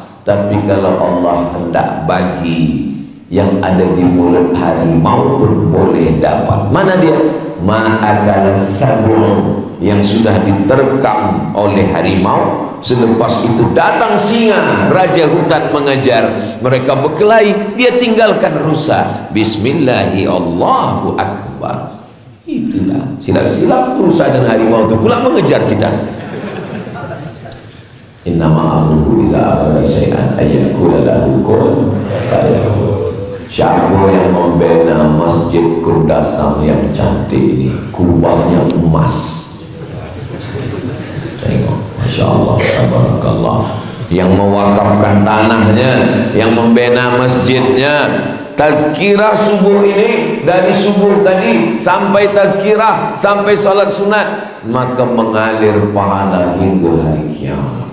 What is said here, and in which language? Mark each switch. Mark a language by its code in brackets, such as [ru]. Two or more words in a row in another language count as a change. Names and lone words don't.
[ms] Tapi kalau Allah hendak bagi, yang ada di mulut harimau pun boleh dapat. Mana dia? Ma'akala sabun, yang sudah diterkam oleh harimau. Selepas itu datang singa, raja hutan mengejar. Mereka berkelahi, dia tinggalkan rusa. [ar] Bismillahi Allahu Akbar. [ms] Itulah silap-silap rusa dan harimau itu pula mengejar kita. [ar] Innama amruhu iza arada syai'an ayyakula lahu kun fayakun. [ms] Siapa yang membina masjid Kundasang yang cantik ini, kubahnya emas. Tengok, [ar] Masya Allah, tabarakallah. [ms] Yang mewakafkan tanahnya, yang membina masjidnya. Tazkirah subuh ini, dari subuh tadi sampai tazkirah, sampai salat sunat, maka mengalir pahala hingga hari kiamat.